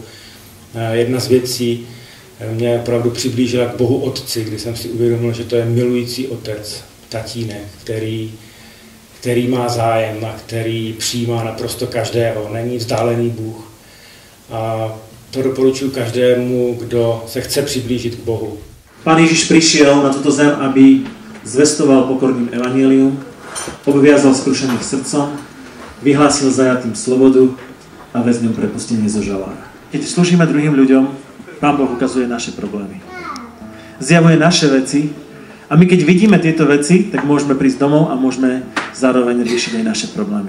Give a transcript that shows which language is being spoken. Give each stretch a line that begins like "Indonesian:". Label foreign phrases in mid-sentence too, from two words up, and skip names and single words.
Czech: Jedna z věcí mě opravdu přiblížila k Bohu Otci, kdy jsem si uvědomil, že to je milující otec, tatínek, který má zájem a který přijímá naprosto každého, není vzdálený Bůh. A to doporučuji každému, kdo se chce přiblížit k Bohu.
Slovak: Pán Ježiš prišiel na túto zem, aby zvestoval pokorným evanjelium, obviazal skrušených srdcom, vyhlásil zajatým slobodu a väzňom prepustenie zo žalára. Keď slúžime druhým ľuďom, Pán Boh ukazuje naše problémy. Zjavuje naše veci a my keď vidíme tieto veci, tak môžeme prísť domov a môžeme zároveň riešiť aj naše problémy.